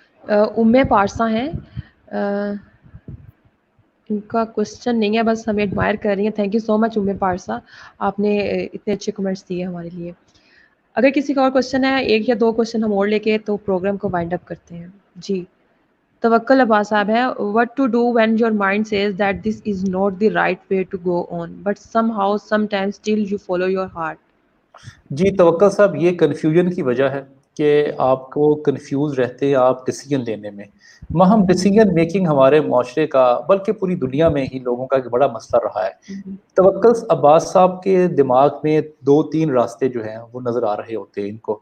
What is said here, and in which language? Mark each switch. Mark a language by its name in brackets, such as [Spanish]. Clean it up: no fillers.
[Urdu] ام پارسا ہیں، ان کا کوشچن نہیں ہے، بس ہمیں ایڈمائر کر رہی ہیں. تھینک یو سو مچ ام پارسا، آپ نے اتنے اچھے کمنٹس دیے ہمارے لیے. اگر کسی کا اور کوشچن ہے، ایک یا دو کوشچن ہم اور لے کے تو پروگرام کو وائنڈ اپ کرتے ہیں. جی. [English] توکل عباس صاحب ہے، what to do when your mind says that this is not the right way to go on but somehow sometimes still you follow your heart. [Urdu] جی توکل صاحب، یہ کنفیوژن کی وجہ ہے کہ آپ کو کنفیوز رہتے ہیں آپ ڈیسیجن لینے میں. مہم ڈیسیجن میکنگ ہمارے معاشرے کا، بلکہ پوری دنیا میں ہی لوگوں کا ایک بڑا مسئلہ رہا ہے. توکل عباس صاحب کے دماغ میں 2-3 راستے جو ہیں وہ نظر آ رہے ہوتے ہیں.